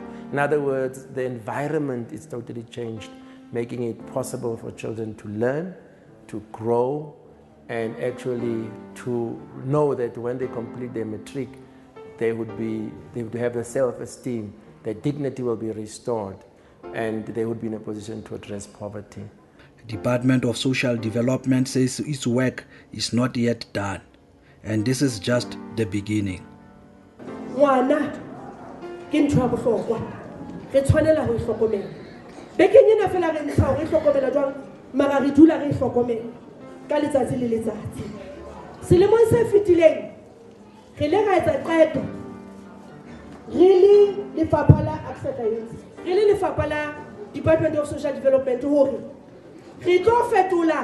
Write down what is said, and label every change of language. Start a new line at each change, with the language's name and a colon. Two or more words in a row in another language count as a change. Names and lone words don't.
English: In other words, the environment is totally changed, making it possible for children to learn, to grow, and actually to know that when they complete their matric, they would have the self-esteem, their dignity will be restored, and they would be in a position to address poverty. The Department of Social Development says its work is not yet done, and this is just the beginning.
Southern Sotho: Ngwana ke ntho ya bohlokwa re tshwanela ho hlokomela bekeng ena fela re ntsha re hlokomela jwang mara re dula re hlokomela ka letsatsi le letsatsi selemong se fetileng re le ga etsa qeto re le lefapha la Access Youth re le lefapha la Department of Social Development hore re tlo fetola